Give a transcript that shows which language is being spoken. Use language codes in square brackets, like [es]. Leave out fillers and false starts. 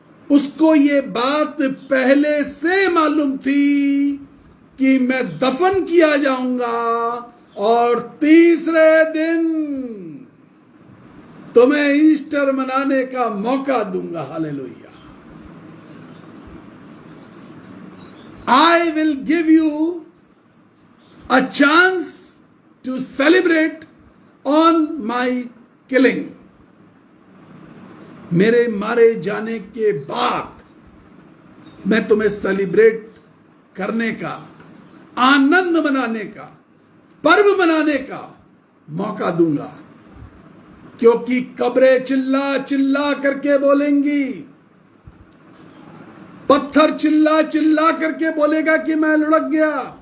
[hi] उसको ये बात पहले से मालूम थी कि मैं दफन किया जाऊंगा और तीसरे दिन तुम्हें ईस्टर मनाने का मौका दूंगा। Hallelujah. [en] I will give you a chance to celebrate on my killing. [hi] मेरे मारे जाने के बाद मैं तुम्हें सेलिब्रेट करने का, आनंद मनाने का, पर्व मनाने का मौका दूंगा, क्योंकि कब्रें चिल्ला चिल्ला करके बोलेंगी, पत्थर चिल्ला चिल्ला करके बोलेगा कि मैं लुढ़क गया।